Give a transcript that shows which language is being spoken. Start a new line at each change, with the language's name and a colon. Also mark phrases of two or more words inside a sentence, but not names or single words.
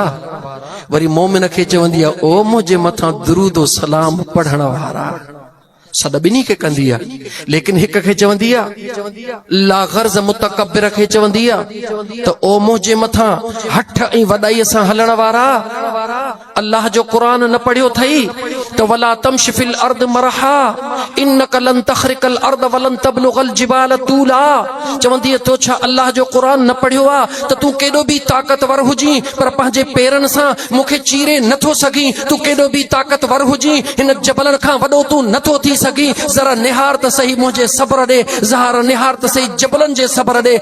Sindhi: वरी मोमिन खे चवंदी आहे, ओ मुंहिंजे मथां दुरूद सलाम पढ़ण वारा। सॾ ॿिन्ही खे कंदी आहे, लेकिन हिक खे चवंदी आहे, ला गर्ज मुतकब्बिर खे चवंदी आहे त ओ मुंहिंजे मथां हठ ऐं वॾाईअ सां हलण वारा। अल्लाह जो क़ुरान न पढ़ियो अथई त
Arabic: ولا تمش في الأرض مرحا إنك لن تخرق الأرض ولن تبلغ الجبال طولا.
Sindhi: चवंदी आहे, तो छा अल्लाह जो क़ुरान न पढ़ियो आहे त तूं केॾो बि ताक़तवर हुजी पर पंहिंजे पेरनि सां मूंखे चीरे नथो सघीं। तूं केॾो बि ताक़तवर हुजी, हिन जबलनि खां वॾो तूं नथो थी सघीं। ज़रा निहार त सही मुंहिंजे सब्र ॾे, ज़हर निहार त सही जबलनि जे सब्र ॾे।